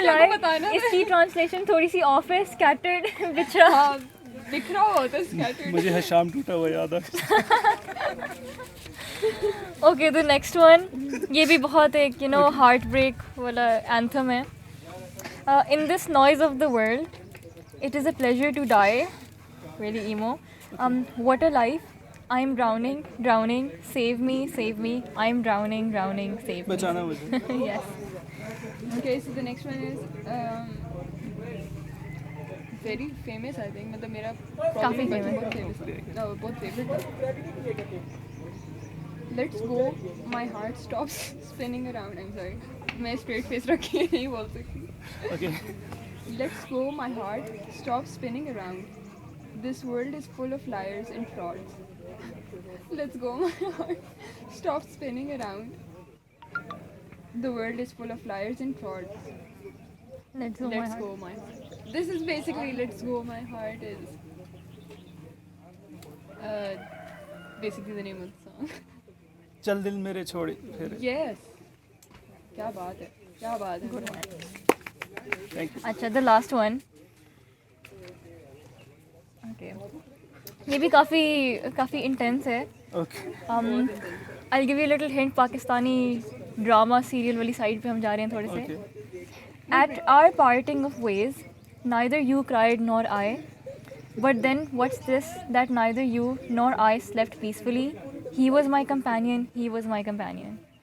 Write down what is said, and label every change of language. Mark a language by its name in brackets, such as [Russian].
[English] lie, [Hindi] को बताना था. इसकी translation थोड़ी सी off है. [English] Scattered. [Hindi] बिछड़ा. हाँ, बिखरा हुआ होता है scattered. मुझे हशाम टूटा हुआ याद आ. [English] Okay, the next one. [Hindi] ये भी बहुत एक heartbreak वाला anthem है. [English] In this noise of the world, it is a pleasure to die. Really emo. What a life. I am drowning, drowning. Save me, save me. I am drowning, drowning. Save me. [Hindi] बचाना मुझे. [English] Yes. Okay, so the next one is very famous, I think. [Hindi] मतलब मेरा काफी [English] probably famous. [Hindi] बहुत famous है. बहुत favorite. [English] Let's go, my heart stops spinning around. I'm sorry. [Hindi] मैं straight face रख के नहीं बोल सकती. [English] Okay. Let's go, my heart stops spinning around. This world is full of liars and frauds. Let's go, my heart stop spinning around. The world is full of liars and frauds. Let's go, my Let's heart. go, my heart. This is basically Let's Go, My Heart is basically the name of the song. [Hindi] चल दिल मेरे छोड़ फिर. Yes. क्या बात है, क्या बात है. [English] Thank you. [Hindi] अच्छा, [English] the last one. Okay. [Hindi] ये भी काफ़ी intense है. [English] Okay. I'll give you a little hint. [Hindi] Pakistani drama serial वाली साइड पे हम जा रहे हैं थोड़े से. [English] Okay. At our parting of ways, neither you cried nor I. But then, what's this that neither you nor I slept peacefully? He was my companion, he was my companion.